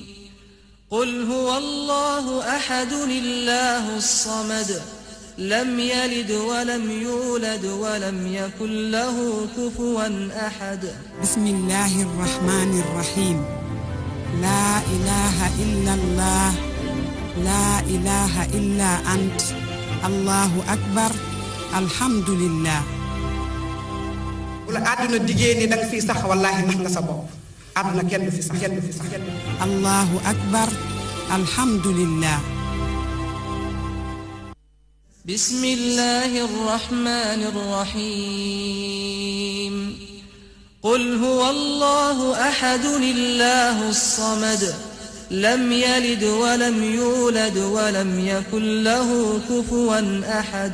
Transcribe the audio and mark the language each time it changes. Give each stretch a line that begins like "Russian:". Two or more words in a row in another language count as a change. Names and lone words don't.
Arabic: قل هو الله أحد الله الصمد لم يلد ولم يولد ولم يكن له كفوا أحد بسم الله الرحمن الرحيم لا إله إلا الله لا إله إلا أنت الله أكبر الحمد لله
Wolof: wala aduna digé ni dang fi sax wallahi nax nga sa bop aduna kenn du fi sax
Arabic: الله أكبر الحمد لله بسم الله الرحمن الرحيم قل هو الله أحد الله الصمد لم يلد ولم يولد ولم يكن له كفوا أحد